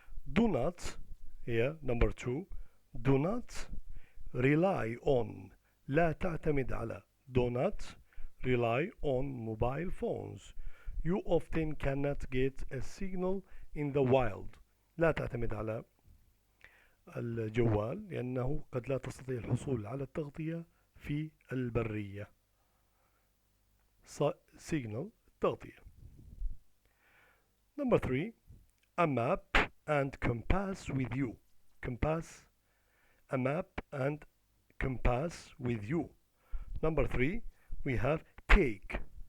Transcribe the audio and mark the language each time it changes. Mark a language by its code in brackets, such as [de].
[en] Do not, here number 2, do not rely on, [ar] لا تعتمد على. [en] Do not rely on mobile phones. You often cannot get a signal in the wild. [ar] لا تعتمد على الجوال لأنه قد لا تستطيع الحصول على التغطية في البرية. [en] Signal, تغطية. Number 3, a map and compass with you. Compass, a map and compass with you. Number 3, we have take.